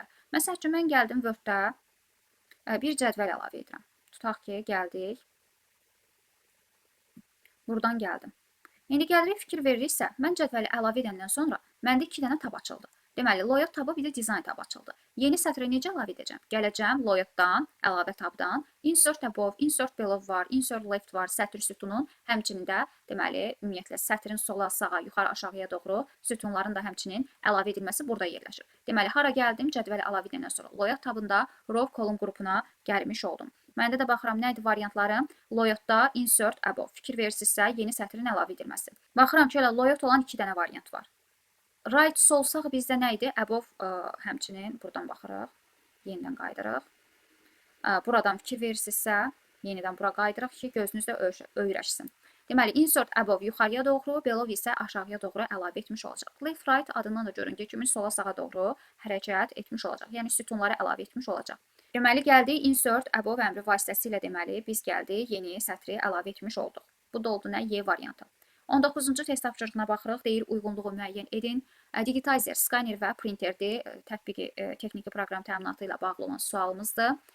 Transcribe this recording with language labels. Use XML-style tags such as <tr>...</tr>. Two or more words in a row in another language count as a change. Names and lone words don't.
<az>Məsəl üçün, mən gəldim Word-də bir cədvəl əlavə edirəm. Tutaq ki, gəldik. Buradan gəldim. İndi gəlirik fikir veririksə, mən cədvəli əlavə edəndən sonra məndə 2 dənə tab açıldı. Deməli, loyot tabı bir də dizayn tabı açıldı. Yeni sətri necə əlavə edəcəm? Gələcəm loyotdan, əlavə tabdan,</az> <en>insert above, insert below</en> <az>var,</az> <en>insert left</en> <az>var, sətr sütunun, həmçinin də deməli, ümumiyyətlə sətrin sola, sağa, yuxarı, aşağıya doğru sütunların da həmçinin əlavə edilməsi burada yerləşir. Deməli, hara gəldim? Cədvəli əlavə edəndən sonra loyot tabında</az> <en>row column</en> <az>qrupuna gəlmiş oldum. Məndə də baxıram, nə idi variantlarım? Loyotda</az> <en>insert above.</en> <az>Fikir verirsinizsə, yeni sətrin əlavə edilməsi. Baxıram ki, elə loyot olan 2 dənə variant var. Right sol sağ bizdə nə idi? Above həmçinin buradan baxırıq. Yenidən qaydırıq. Buradan fikir verirsinizsə, yenidən bura qaydırıq ki, gözünüzdə öyrəşsin. Deməli,</az> <en>insert above</en> <az>yuxarıya doğru, below isə aşağıya doğru əlavə etmiş olacaq.</az> <en>Left right</en> <az>adından da göründüyü kimi sola sağa doğru hərəkət etmiş olacaq. Yəni sütunları əlavə etmiş olacaq. Deməli, gəldik</az> <en>insert above</en> <az>əmri vasitəsilə deməli, biz gəldik yeni sətri əlavə etmiş olduq. Bu da oldu nə? Y variantı. 19-cu test tapşırığına baxırıq. Deyir, uyğunluğu müəyyən edin. Digitizer, skanner və printerdir. Tətbiqi texniki proqram təminatı ilə bağlı olan sualımızdır.</az>